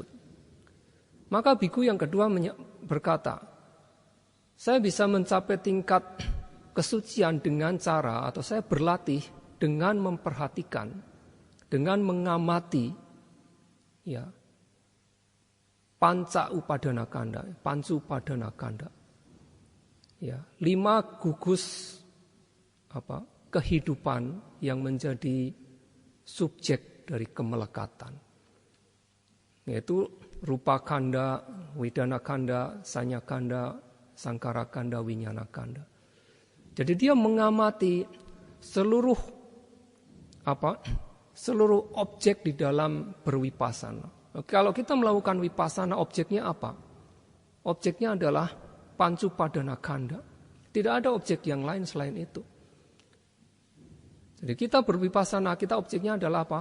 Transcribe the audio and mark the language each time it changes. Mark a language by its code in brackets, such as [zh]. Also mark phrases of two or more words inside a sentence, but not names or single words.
[id] Maka biku yang kedua berkata, saya bisa mencapai tingkat kesucian dengan cara, atau saya berlatih dengan memperhatikan, dengan mengamati, ya, [pi] panca upadana kanda, pancu upadana kanda, [id] ya, 5 gugus kehidupan yang menjadi subjek dari kemelekatan, yaitu [pi] rupa kanda, widana kanda, sanya kanda, sangkara kanda, winyana kanda. [id] Jadi dia mengamati seluruh seluruh objek di dalam berwipasana. Kalau kita melakukan wipasana, objeknya apa? Objeknya adalah [pi] pancu padana khandha. [id] Tidak ada objek yang lain selain itu. Jadi kita berwipasana, kita objeknya adalah apa?